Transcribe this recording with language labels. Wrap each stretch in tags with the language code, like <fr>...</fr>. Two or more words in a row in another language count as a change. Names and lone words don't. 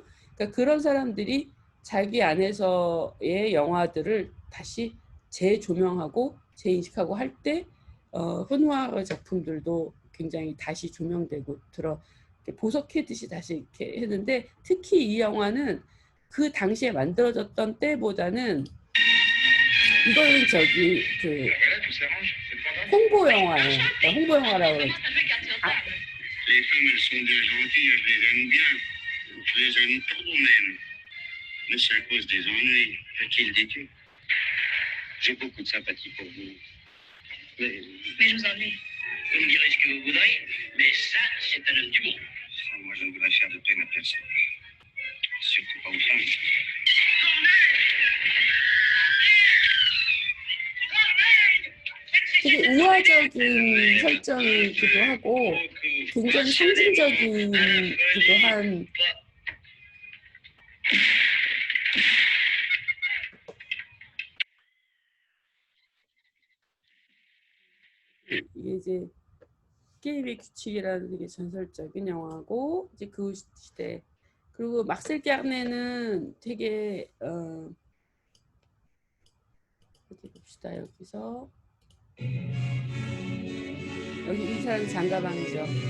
<ko>그러니까 그런 사람들이 자기 안에서의 영화들을 다시 재조명하고 재인식하고 할 때 흐누아르 작품들도 굉장히 다시 조명되고 보석해듯이 다시 이렇게 했는데 특히 이 영화는 그 당시에 만들어졌던 때보다는 이거는 저기 그 홍보 영화예요. 그러니까 홍보 영화라고 그러죠.</ko> <fr>Les femmes, elles sont bien gentilles, je les aime bien. Je les aime trop même. Mais c'est à cause des ennuis. Fait-il dis-tu? J'ai beaucoup de sympathie pour vous. Mais je vous ennuie. Vous me direz ce que vous voudrez, mais ça, c'est un homme du monde. Ça, moi, je ne voudrais faire de peine à personne. Surtout pas aux femmes.</fr> <ko>되게 우화적인 설정이기도 하고 굉장히 상징적이기도 한 이게 이제 게임의 규칙이라는 되게 전설적인 영화고 이제 그 시대 그리고 막셀 까르네는 되게 어디 봅시다 여기서 여기 이 사람이 장가방이죠.</ko>